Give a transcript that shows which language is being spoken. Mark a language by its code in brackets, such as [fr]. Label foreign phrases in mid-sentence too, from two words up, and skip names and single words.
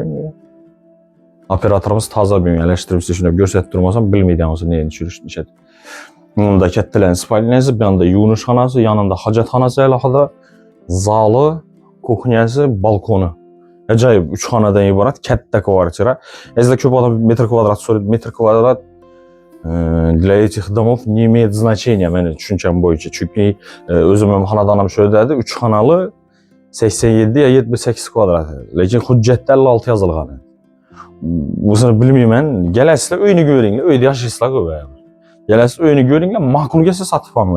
[uz] Operatorimiz toza buyumlashtirib shuni ko'rsatib turmasam, bilmaydi hamısı neyini tushirishni. Bunda kattalar spalnyasi, bu yoqda yuvinish xonasi, yonida hojatxonasi alohida, zali, kuxnyasi, balkoni. Ajoyib 3 xonadan iborat katta kvartira. Sizlar ko'p odam metr kvadrat so'raydi. [ru] Metr kvadrat для этих домов не имеет значения, [uz] meni tushuncham bo'yicha. Chunki o'zim ham xonadonim shu dedi, 3 xonali 87 ya 78 kvadrat. Lekin hujjatda 56 yozilgan. Buni bilmayman. Kelasizlar, uyni ko'ringlar, uyda yashaysizlar-ku. Gelasiz uyni ko'ringlar, ma'qul kelsa sotib olinglar.